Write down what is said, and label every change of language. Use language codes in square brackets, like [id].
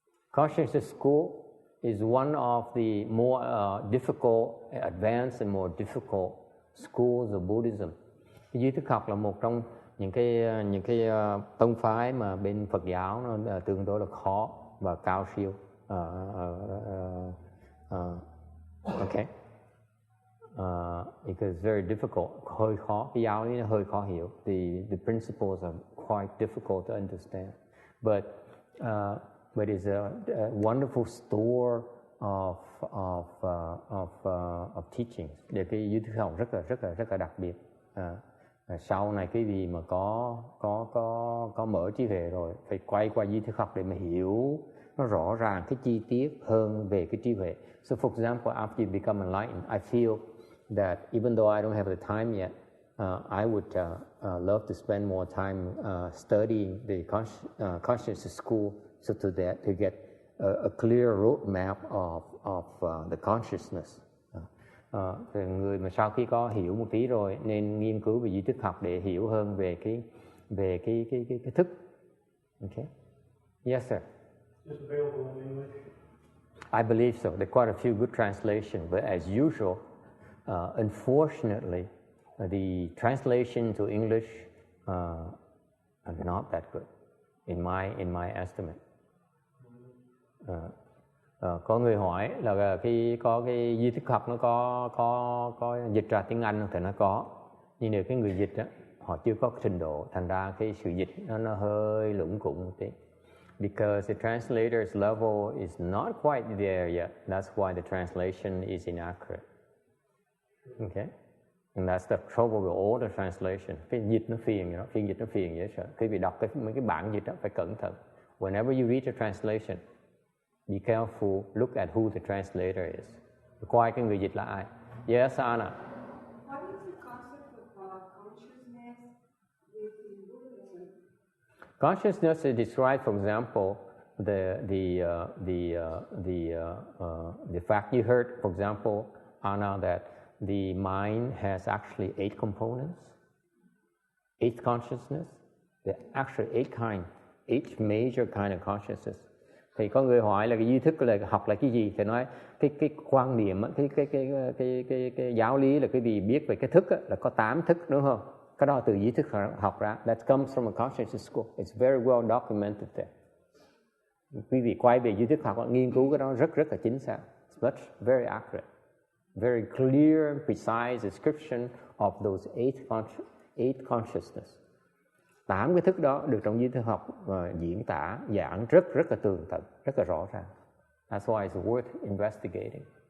[en] Consciousness school is one of the more difficult, advanced and more difficult schools of Buddhism. [vi] Cái duy thức học là một trong những cái tông phái mà bên Phật giáo nó tương đối là khó và cao siêu. [en] Okay. Because it's very difficult, [vi] hơi khó, cái giáo lý nó hơi khó hiểu. [en] The principles are quite difficult to understand, but it's a wonderful store of teachings. [vi] Để cái duy thức học rất là đặc biệt. Sau này cái gì mà có mở trí huệ rồi phải quay qua duy thức học để mà hiểu nó rõ ràng cái chi tiết hơn về cái trí huệ. [en] So for example, after you become enlightened, I feel that even though I don't have the time yet, I would love to spend more time studying the consciousness school so to get a clear roadmap of the consciousness. [vi] Thì người mà sau khi có hiểu một tí rồi nên nghiên cứu về duy thức học để hiểu hơn về cái thức. [en] Okay. Yes, sir. Just available in English. I believe so. There are quite a few good translations, but as usual, unfortunately, the translation to English are not that good, in my estimate. [vi] Có người hỏi là khi có cái duy thức học nó có dịch ra tiếng Anh thì nó có, nhưng nếu cái người dịch á, họ chưa có trình độ, thành ra cái sự dịch nó hơi lủng củng một tí. [en] Because the translator's level is not quite there yet. That's why the translation is inaccurate. Okay? And that's the trouble with all the translation. [vi] Cái dịch nó phiền vậy đó, phiên dịch nó phiền dễ sợ. Khi bị đọc mấy cái bản dịch đó phải cẩn thận. [en] Whenever you read a translation, be careful, look at who the translator is. [vi] Coi cái người dịch là ai. [en] Yes, Anna. What is the concept of consciousness within Buddhism? Consciousness is described, for example, the fact you heard, for example, Anna, that the mind has actually 8 components, 8 consciousness. There are actually 8 major kind of consciousness. [vi] Thì có người hỏi là cái duy thức là học là cái gì, thì nói cái quan niệm, cái giáo lý là cái gì biết về cái thức là có 8 thức, đúng không? Cái đó từ duy thức học ra. [en] That comes from a consciousness school. It's very well documented there. [vi] Quý vị quay về duy thức học, nghiên cứu cái đó rất là chính xác. [en] It's very accurate. Very clear, precise description of those 8 consciousness. [vi] 8 cái thức đó được trong duy thức học diễn tả, giảng rất là tường tận, rất là rõ ràng. [en] That's why it's worth investigating.